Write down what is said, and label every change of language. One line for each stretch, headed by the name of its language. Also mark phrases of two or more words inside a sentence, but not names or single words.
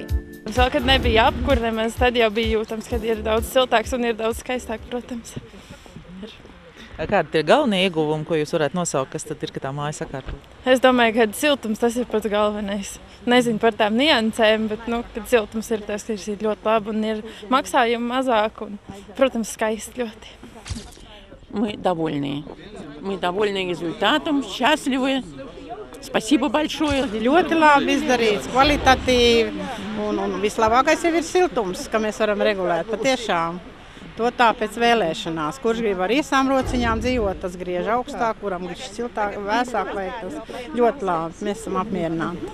Latvian: Vēl, kad nebija apkurne, tad jau bija jūtams, kad ir daudz siltāks un ir daudz skaistāk, protams. Kādi ir galvenie ieguvumi, ko jūs varētu nosaukt, kas tad ir, ka tā māja sakārtot? Es domāju, ka siltums tas ir pats galvenais. Nezinu par tām niansēm, bet, kad siltums ir tas, ka ir ļoti labi un ir maksājumi mazāk un, protams, skaisti ļoti.
Russian: Мы довольны результатом, счастливы. Спасибо большое.
Latvian: Ļoti labi izdarīts, kvalitatīvi un vislabākais jau ir siltums, ka mēs varam regulēt patiešām. To tā pēc vēlēšanās. Kurš grib ar īsām rociņām dzīvot, tas griež augstāk, kuram grib siltāk, vēsāk vajag tas. Ļoti labi, mēs esam apmierināti.